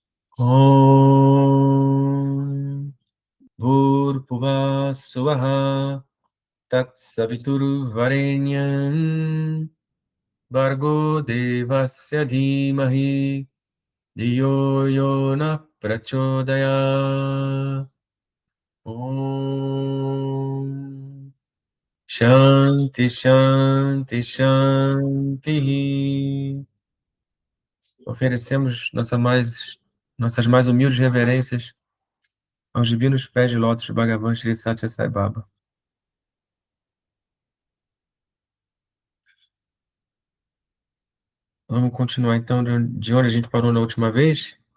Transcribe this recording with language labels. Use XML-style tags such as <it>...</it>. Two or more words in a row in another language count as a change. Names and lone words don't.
<sa>ॐ भूर्भुवः स्वाहा तत्सवितुर्वरेण्यं भर्गो देवस्य धीमहि धियो योनः प्रचोदयात्. ॐ शान्तिः शान्तिः शान्तिः.</sa> <pt>Oferecemos nossas mais humildes reverências aos divinos pés de lótus de Bhagavan Sri Satya Sai Baba. Vamos continuar então de onde a gente parou na última vez.</pt>